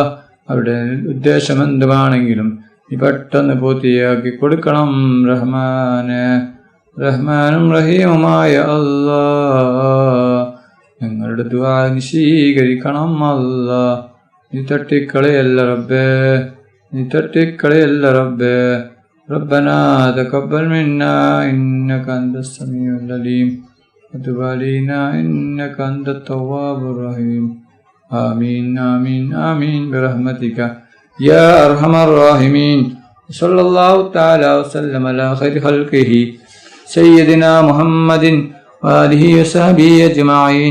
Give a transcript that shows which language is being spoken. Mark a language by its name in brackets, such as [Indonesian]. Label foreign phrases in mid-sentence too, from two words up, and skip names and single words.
[Malayalam] അവരുടെ ഉദ്ദേശം എന്തുവാണെങ്കിലും നീ പെട്ടെന്ന് പൂർത്തിയാക്കി കൊടുക്കണം റഹ്മാനെ. റഹ്മാനും റഹീമുമായ അല്ലാഹ്, ഞങ്ങളുടെ ദുആ നീ സ്വീകരിക്കണം അല്ലാഹ്. നീ തട്ടിക്കളയല്ല റബ്ബേ, നീ തട്ടിക്കളയല്ല റബ്ബേ. [Arabic] ربنا تقبل منا إنك أنت السميع العليم وتب علينا إنك أنت التواب الرحيم. آمين آمين آمين برحمتك يا أرحم الراحمين. صلى الله تعالى وسلم على خير خلقه سيدنا محمد وآله وصحبه أجمعين.